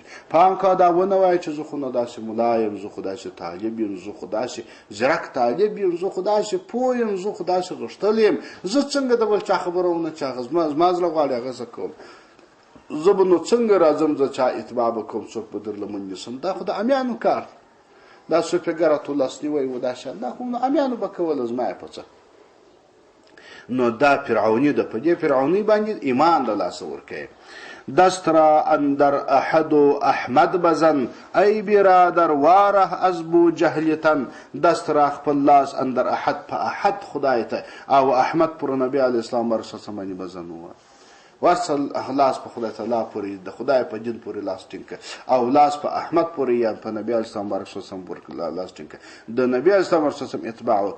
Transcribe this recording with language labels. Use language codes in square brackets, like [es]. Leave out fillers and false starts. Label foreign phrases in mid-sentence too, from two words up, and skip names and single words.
[ps] پام کا دا ونه وایي چې زه خو نه داسې ملا یم زه خو داسې طالب یم زه خو داسې زیرک طالب یم زه خو داسې پوه یم زه خو داسې غښتلی یم زه څنګه د بل چا خبره ونه چا زما زړه غواړي هغه زه کوم زه به نو څنګه راځم زه چا اتباع به کوم څوک به در لمن نیسم دا خو د امیانو کار دا سوپېګرتو لاسنیوی و دا شان دا خو امیانو به کوله زما یې په څه. نو دا فرعونی ده په دې فرعونی باندې ایمان د لاسه ورکوي. [fa] دست را اندر احد و احمد بزن ای برادر واره از بو جهلتن دست را [ps] خپل لاس اندر احد په احد خدای ته او احمد پر نبی علیه السلام ورسره باندې بزن و وصل لاس په خدای تعالی پورې د خدای په دین پورې لاس ټینګه او لاس په احمد پورې یا په نبی علیه السلام ورسره پورې لاس ټینګه د نبی علیه السلام ورسره اتباع وکړه.